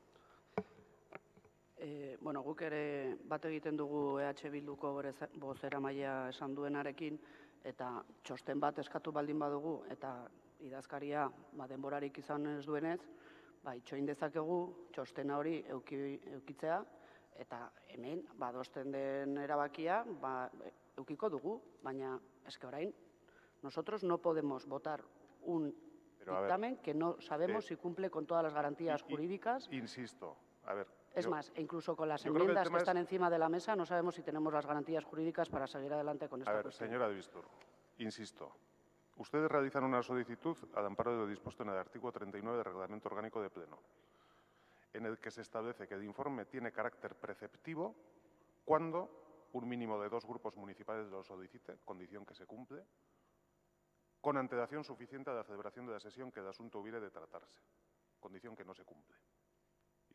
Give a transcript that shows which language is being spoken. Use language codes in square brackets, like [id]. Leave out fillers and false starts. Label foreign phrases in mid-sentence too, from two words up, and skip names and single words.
[eu] Bueno, guk ere bat egiten dugu EH Bilduko bozeramailea esan duenarekin eta txosten bat eskatu baldin badugu eta idazkaria denborarik izan ez duenez, itxoin dezakegu txostena hori eukitzea eta hemen badosten den erabakia eukiko dugu, baina eske orain [es] nosotros no podemos votar un dictamen que no sabemos si cumple con todas las garantías jurídicas. Insisto, a ver. Es más, incluso con las enmiendas que están encima de la mesa no sabemos si tenemos las garantías jurídicas para seguir adelante con esta cuestión. Señora de Bistur, insisto. Ustedes realizan una solicitud al amparo de lo dispuesto en el artículo 39 del Reglamento Orgánico de Pleno, en el que se establece que el informe tiene carácter preceptivo cuando un mínimo de 2 grupos municipales lo solicite, condición que se cumple, con antelación suficiente a la celebración de la sesión que el asunto hubiere de tratarse, condición que no se cumple.